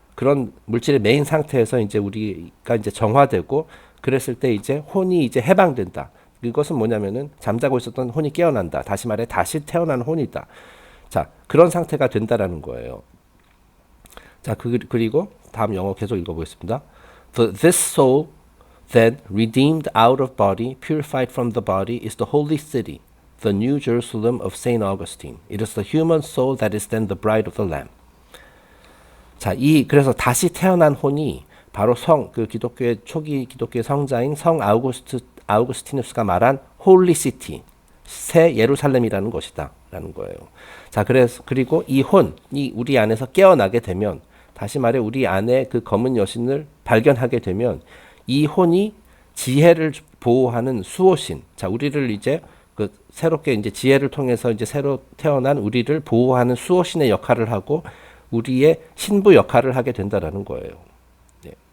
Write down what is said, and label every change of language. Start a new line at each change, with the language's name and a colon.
Korean: 그런 물질의 메인 상태에서 이제 우리가 이제 정화되고 그랬을 때 이제 혼이 이제 해방된다. 이것은 뭐냐면은 잠자고 있었던 혼이 깨어난다. 다시 말해 다시 태어난 혼이다. 자, 그런 상태가 된다라는 거예요. 자, 그리고 다음 영어 계속 읽어보겠습니다.
English: This soul then redeemed out of body, purified from the body, is the holy city, the new Jerusalem of Saint Augustine. It is the human soul that is then the bride of the Lamb.
Korean: 자, 그래서 다시 태어난 혼이 바로 그 기독교의 초기 기독교의 성자인 성 아우구스티누스가 말한 홀리 시티, 새 예루살렘이라는 것이다라는 거예요. 자, 그리고 이 혼이 우리 안에서 깨어나게 되면, 다시 말해 우리 안에 그 검은 여신을 발견하게 되면 이 혼이 지혜를 보호하는 수호신, 자, 우리를 이제 그 새롭게 이제 지혜를 통해서 이제 새로 태어난 우리를 보호하는 수호신의 역할을 하고 우리의 신부 역할을 하게 된다라는 거예요. 네.